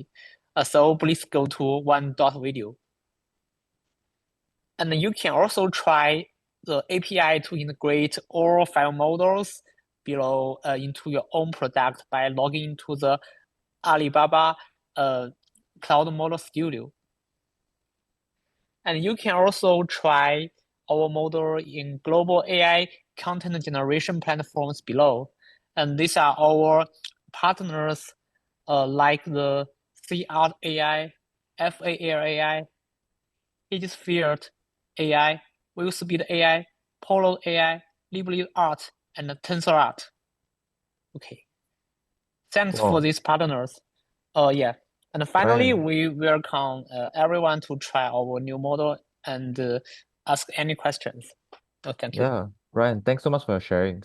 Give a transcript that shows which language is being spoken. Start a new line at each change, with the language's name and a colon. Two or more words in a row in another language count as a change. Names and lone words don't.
English: So please go to one.video. And you can also try the API to integrate all 5 models below into your own product by logging into the Alibaba Cloud Model Studio. And you can also try our model in global AI content generation platforms below. And these are our partners like the C Art AI, FAR AI, Aegis AI, Willspeed AI, Polo AI, Libly Art, and Tensor Art. Okay. Thanks for these partners. Yeah. And finally, we welcome everyone to try our new model and ask any questions. Thank you. Yeah, Ryan, thanks so much for your sharing.